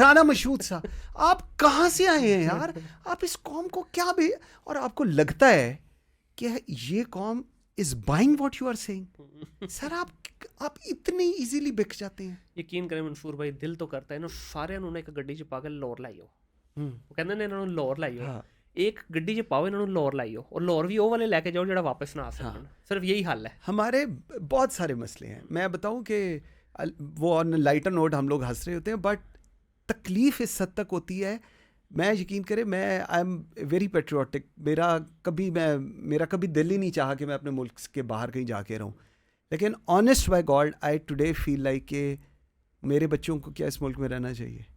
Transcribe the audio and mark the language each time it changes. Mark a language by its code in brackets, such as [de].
[hi] राणा मशहूद साहब, आप कहाँ से आए हैं यार? आप इस कौम को क्या भी, और आपको लगता है कि ये कौम [en] Is buying what you are saying. [hi] Sir आप इतनी इजीली बिक जाते हैं। [pa] ਯਕੀਨ ਕਰੇ ਮਨਸੂਰ ਭਾਈ, ਦਿਲ ਤੋਂ ਕਰਤਾ ਇਹਨੂੰ ਸਾਰਿਆਂ ਨੂੰ ਨਾ ਇੱਕ ਗੱਡੀ 'ਚ ਪਾ ਕੇ ਲਾਹੌਰ ਲਾਈਓ। ਉਹ ਕਹਿੰਦੇ ਨੇ ਇਹਨਾਂ ਨੂੰ ਲਾਹੌਰ ਲਾਈਓ। हाँ ਇੱਕ ਗੱਡੀ 'ਚ ਪਾਓ ਇਹਨਾਂ ਨੂੰ ਲਾਹੌਰ ਲਾਈਓ, ਔਰ ਲਾਹੌਰ ਵੀ ਉਹ ਵਾਲੇ ਲੈ ਕੇ ਜਾਓ ਜਿਹੜਾ ਵਾਪਸ ਨਾ ਆ ਸਕਣ। [hi] ਸਿਰਫ यही हल है। हमारे बहुत सारे मसले हैं। मैं बताऊं कि वो [en] on lighter note [hi] हम लोग हंस रहे होते हैं, बट तकलीफ़ इस हद तक होती है। मैं यकीन करें, मैं [en] I am very patriotic. [hi] मेरा कभी दिल ही नहीं चाहा कि मैं अपने मुल्क के बाहर कहीं जाके रहूं, लेकिन [en] honest by God I today feel like [hi] कि मेरे बच्चों को क्या इस मुल्क में रहना चाहिए।